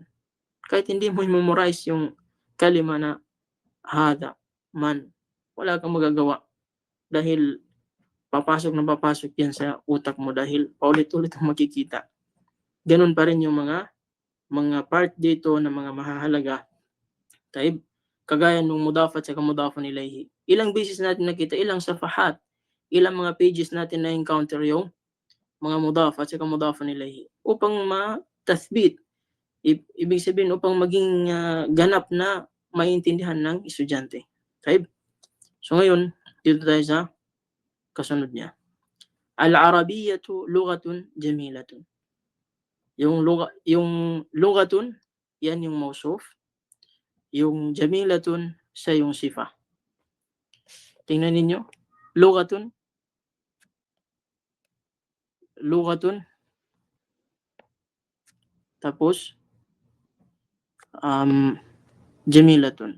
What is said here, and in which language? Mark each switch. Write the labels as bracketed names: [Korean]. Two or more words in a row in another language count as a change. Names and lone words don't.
[Filipino] Kahit hindi mo memorize yung kalima na hada, man, wala kang magagawa. Dahil papasok yan sa utak mo dahil paulit-ulit ang makikita. Ganun pa rin yung mga part dito na mga mahahalaga. Taib, kagaya ng mudaf at saka [Arabic] مضاف إليه. [Filipino] Ilang beses natin nakita, ilang safahat, ilang mga pages natin na encounter yung mga mudaf at saka [Arabic] مضاف إليه [Filipino] upang ma-tathbit. Ibig sabihin upang maging ganap na maintindihan ng estudyante. Taib. So ngayon, dito tayo sa kasunod niya. [Arabic] العربية لغة جميلة. [Filipino] Yung lugatun, yan yung mausuf. Yung jamilatun, siya yung sifa. Tingnan ninyo. Lugatun. Tapos, jamilatun.